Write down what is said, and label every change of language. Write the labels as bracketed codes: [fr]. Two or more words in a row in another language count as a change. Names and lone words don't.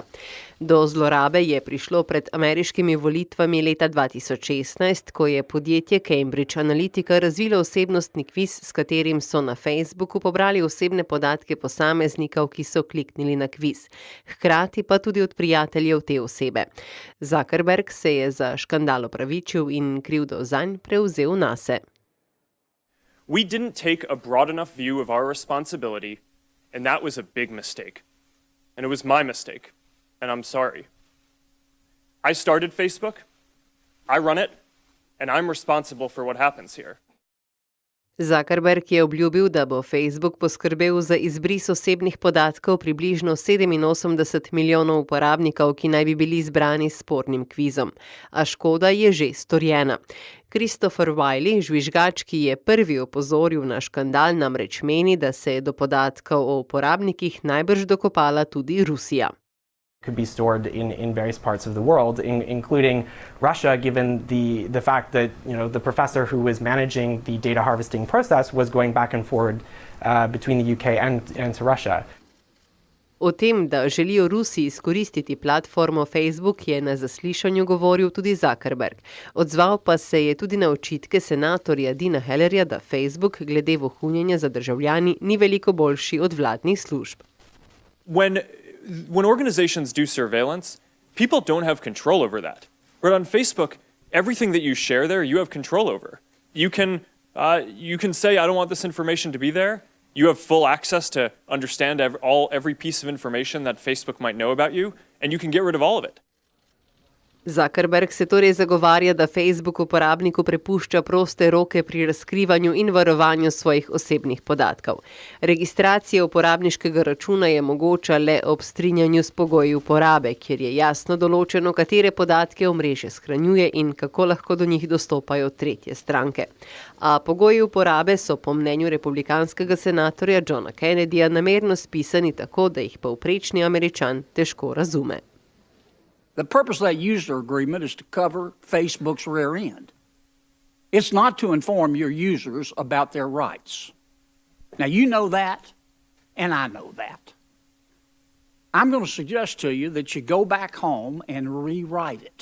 [sl] Do zlorabe je prišlo pred ameriškimi volitvami leta 2016, ko je podjetje Cambridge Analytica razvilo osebnostni kviz, s katerim so na Facebooku pobrali osebne podatke posameznikov, ki so kliknili na kviz. Hkrati pa tudi od prijateljev te osebe. Zuckerberg se je za škandal opravičil in krivdo zanj prevzel nase. [en] We didn't take a broad enough view of our responsibility, and that was a big mistake. And it was my mistake, and I'm sorry. I started Facebook, I run it, and I'm responsible for what happens here. [sl] Zuckerberg je obljubil, da bo Facebook poskrbel za izbris osebnih podatkov približno 87 milijonov uporabnikov, ki naj bi bili izbrani s spornim kvizom. A škoda je že storjena. Christopher Wylie, žvižgač, ki je prvi opozoril na škandal, namreč meni, da se je do podatkov o uporabnikih najbrž dokopala tudi Rusija. [en] Could be stored in various parts of the world, including Russia, given the fact that the professor who was managing the data harvesting process was going back and forward between the UK and to Russia. [sl] O tem, da želijo Rusi izkoristiti platformo Facebook, je na zaslišanju govoril tudi Zuckerberg. Odzval pa se je tudi na očitke senatorja Dina Hellerja, da Facebook glede vohunjenja za državljani ni veliko boljši od vladnih služb. [en] When organizations do surveillance, people don't have control over that. But on Facebook, everything that you share there, you have control over. You can say, I don't want this information to be there. You have full access to understand every piece of information that Facebook might know about you, and you can get rid of all of it. [sl] Zuckerberg se torej zagovarja, da Facebook uporabniku prepušča proste roke pri razkrivanju in varovanju svojih osebnih podatkov. Registracija uporabniškega računa je mogoča le ob strinjanju s pogoji uporabe, kjer je jasno določeno, katere podatke omrežje shranjuje in kako lahko do njih dostopajo tretje stranke. A pogoji uporabe so po mnenju republikanskega senatorja Johna Kennedyja namerno spisani tako, da jih povprečni Američan težko razume. [en] The purpose of that user agreement is to cover Facebook's rear end. It's not to inform your users about their rights. Now, you know that, and I know that. I'm going to suggest to you that you go back home and rewrite it.